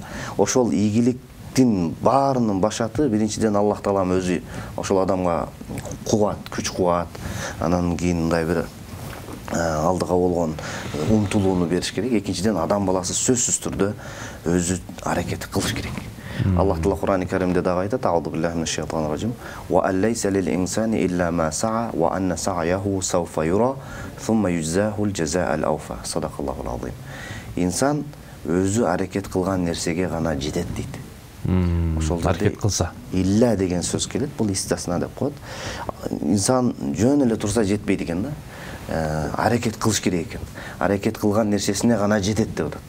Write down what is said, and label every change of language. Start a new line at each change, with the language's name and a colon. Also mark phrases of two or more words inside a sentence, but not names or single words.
Kyrgyz: Ошол ийгиликтин баарынын башаты биринчиден Аллах Таалам өзү ошол адамга кубат, күч кубат, анан кийин мындай бир алдыга болгон умтулууну бериш керек. Экинчиден адам баласы сөзсүз түрдө өзү аракет кылыш керек. Аллах Таала Кур'ан-ы Каримде дагы айтат:
Arabic: "أعوذ بالله من الشيطان الرجيم. وأن ليس للإنسان إلا ما سعى وأن سعيه سوف يرى ثم يجزاه الجزاء الأوفى." صدق الله العظيم.
Kyrgyz: Инсан өзү аракет кылган нерсеге гана жетет дейт. Ошол аракет кылса. Илля деген сөз келет, бул истасна деп коет. Инсан жөн эле турса жетпейт экен да. Аракет кылыш керек экен. Аракет кылган нерсесине гана жетет деп атат.